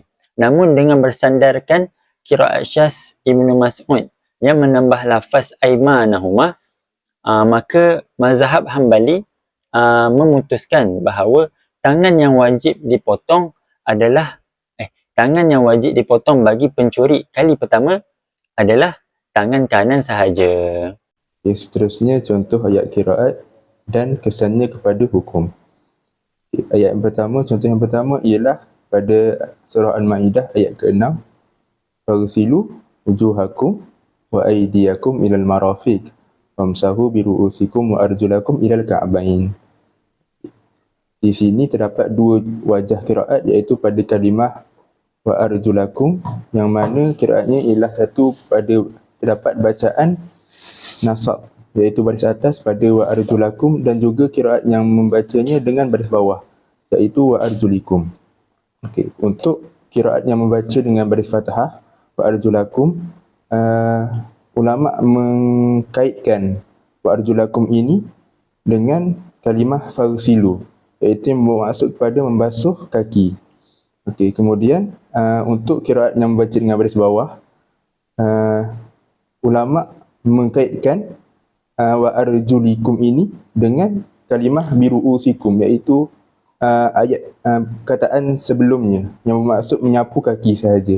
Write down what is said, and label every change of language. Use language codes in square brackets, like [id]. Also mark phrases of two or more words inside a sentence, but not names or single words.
[ms] Namun dengan bersandarkan qiraat syaz Ibnu Mas'ud yang menambah lafaz aimanahuma, maka mazhab Hanbali memutuskan bahawa tangan yang wajib dipotong bagi pencuri kali pertama adalah tangan kanan sahaja. Seterusnya, contoh ayat qiraat dan kesannya kepada hukum. Contoh yang pertama ialah pada surah Al-Ma'idah ayat ke-6, [ar] "فاغسلوا وجوهكم وأيديكم إلى المرافق وامسحوا برءوسكم وأرجلكم إلى الكعبين." [ms] Di sini terdapat dua wajah qiraat, iaitu pada kalimah [ar] وأرجلكم, [ms] yang mana qiraatnya ialah satu pada terdapat bacaan nasab, iaitu baris atas pada [ar] وأرجلكم, [ms] dan juga qiraat yang membacanya dengan baris bawah, iaitu [ar] وأرجلكم. [ms] Okey, untuk qiraat yang membaca dengan baris fathah [ar] وأرجلكم, [ms] ulama mengkaitkan [ar] وأرجلكم [ms] ini dengan kalimah farsilu, iaitu yang bermaksud kepada membasuh kaki. Okey, kemudian untuk qiraat yang membaca dengan baris bawah, ulama mengkaitkan [ar] وأرجلكم [ms] ini dengan kalimah biru'usikum, iaitu ayat perkataan sebelumnya yang bermaksud menyapu kaki sahaja.